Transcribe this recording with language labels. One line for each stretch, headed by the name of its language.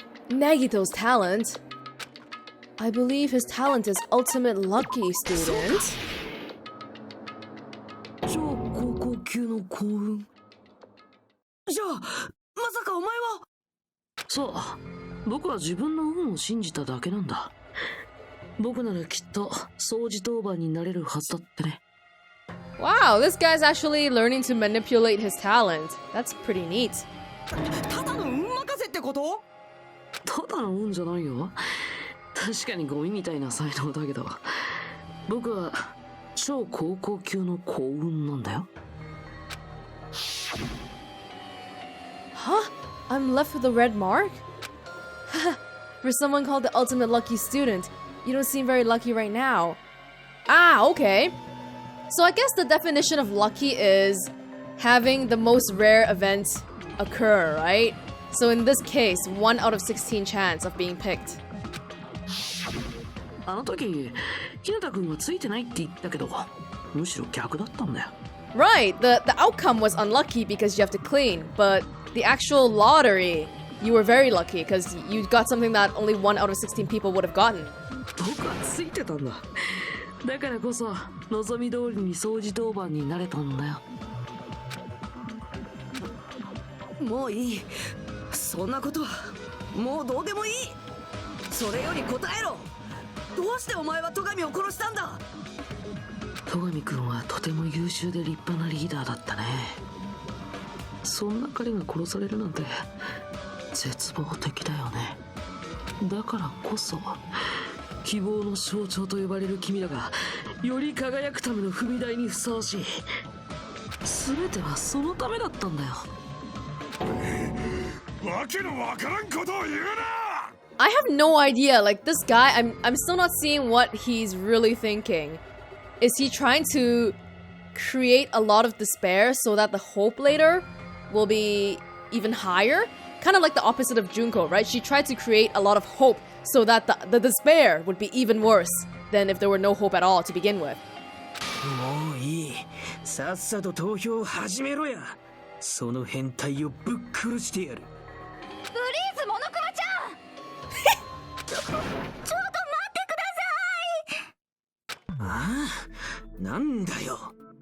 English: Nagito's talent? I believe his talent is ultimate lucky, student.
Japanese: 超高校級の幸運。じゃあまさかお前は。そう、僕は自分の運を信じただけなんだ。僕ならきっと掃除当番になれるはずだってね。
English: Wow, this guy's actually learning to manipulate his talent. That's pretty neat.
Japanese: ただの運任せってこと？ただの運じゃないよ。確かにゴミみたいな才能だけど、僕は超高校級の幸運なんだよ。
English: Huh? I'm left with a red mark? For someone called the ultimate lucky student, you don't seem very lucky right now. Ah, okay. So I guess the definition of lucky is having the most rare event occur, right? So in this case, 1 out of 16 chance of being picked.
Japanese: あの時、ひなたくんはついてないって言ったけど、むしろ逆だったんだよ。
English: Right, the outcome was unlucky because you have to clean, but the actual lottery, you were very lucky because you got something that only 1 out of 16 people would have gotten.
Japanese: 僕はついてたんだ。だからこそ望み通りに掃除当番になれたんだよ。もういい。そんなことはもうどうでもいい。それより答えろ。どうしてお前は戸上を殺したんだ？戸上くんはとても優秀で立派なリーダーだったね。そんな彼が殺されるなんて絶望的だよね。だからこそ希望の象徴と呼ばれる君らがより輝くための踏み台にふさわしい。全てはそのためだったんだよ。わけのわからんことを言うな。
English: I have no idea. Like this guy, I'm still not seeing what he's really thinking. Is he trying to create a lot of despair so that the hope later will be even higher? Kind of like the opposite of Junko, right? She tried to create a lot of hope so that the despair would be even worse than if there were no hope at all to begin with.
Japanese: もういい。さっさと投票を始めろや。その変態をぶっ殺してやる。プリーズモノクマちゃんちょっと待ってください。ああ、なんだよ。